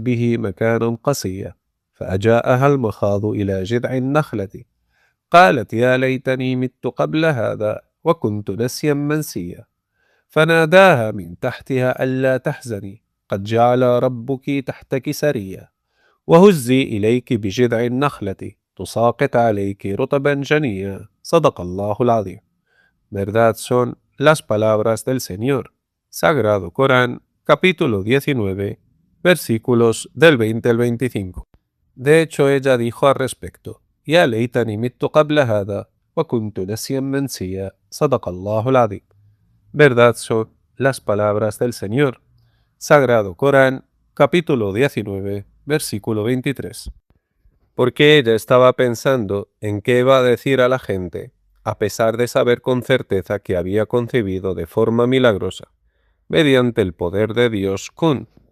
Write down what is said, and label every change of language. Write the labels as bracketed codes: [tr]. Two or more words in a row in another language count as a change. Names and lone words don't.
[ar] به مكانا قصيا فأجاءها المخاض إلى جذع النخلة قالت يا ليتني مت قبل هذا وكنت نسيا منسيا فناداها من تحتها ألا تحزني قد جعل ربك تحتك سريا وهزي إليك بجذع النخلة تساقط عليك رطبا جنيا صدق الله العظيم. [es] Verdad son las palabras del Señor. Sagrado Corán, capítulo 19, versículos del 20 al 25. De hecho, ella dijo al respecto: [ar] يا ليتني مت قبل هذا وكنت نسيا منسيا صدق الله العظيم. [es] Verdad son las palabras del Señor. Sagrado Corán, capítulo 19, versículo 23. Porque ella estaba pensando en qué iba a decir a la gente, a pesar de saber con certeza que había concebido de forma milagrosa, mediante el poder de Dios Kun.